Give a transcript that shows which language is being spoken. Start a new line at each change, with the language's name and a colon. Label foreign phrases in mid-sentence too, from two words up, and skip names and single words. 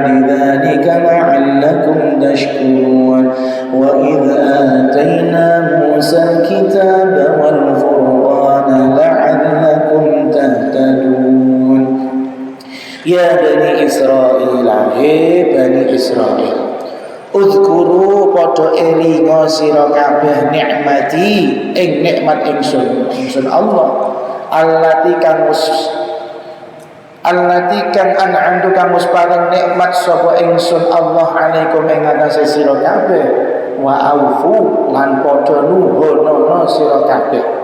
Arabic: ذلك لعلكم تشكرون وإذ آتينا موسى الكتاب والفرقان لعلكم تهتدون يا بني إسرائيل هي بني إسرائيل Uzkuru
Javanese: podo elingo sira kabeh nikmati ing nikmat ingsun
Arabic: الله التي kang
Javanese: an'amtu kang paring nikmat sapa ingsun Allah alaikum ing atase sira kabeh
Arabic: وأوفوا
Javanese: lan podo nuhono sira kabeh